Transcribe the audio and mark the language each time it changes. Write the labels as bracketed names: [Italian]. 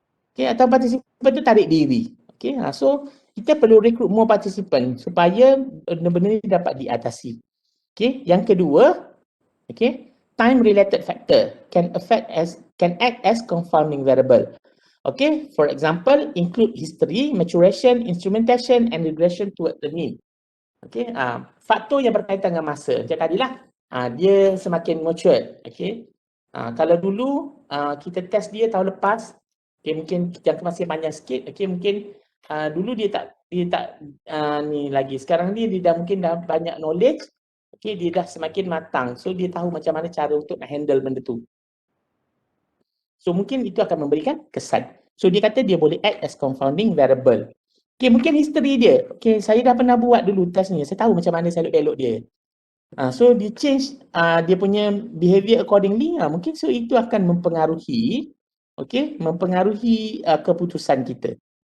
[Malay] Okay, atau participant tu tarik diri. Okay, so kita perlu [English] recruit more participant [Malay] supaya benda-benda ni dapat diatasi. [English] Okay, [Malay] yang kedua, [English] okay, time related factor can act as confounding variable. Okay, for example, include history, maturation, instrumentation and regression toward the mean. [Malay] Okay, faktor yang berkaitan dengan masa. Macam tadilah, dia semakin mature. Okay, kalau dulu kita test dia tahun lepas, okay, mungkin jangka masa panjang sikit. Okay, mungkin dulu dia tak ni lagi. Sekarang ni dia dah mungkin dah banyak knowledge. Okay, dia dah semakin matang. So dia tahu macam mana cara untuk nak handle benda tu. So mungkin itu akan memberikan kesan. So dia kata dia boleh [English] act as confounding variable. [Malay] Okay, mungkin history dia. Okay, saya dah pernah buat dulu test ni. Saya tahu macam mana saya belok dia. So dia change dia punya [English] behavior accordingly. [Malay] Mungkin so itu akan mempengaruhi, okay, mempengaruhi keputusan kita.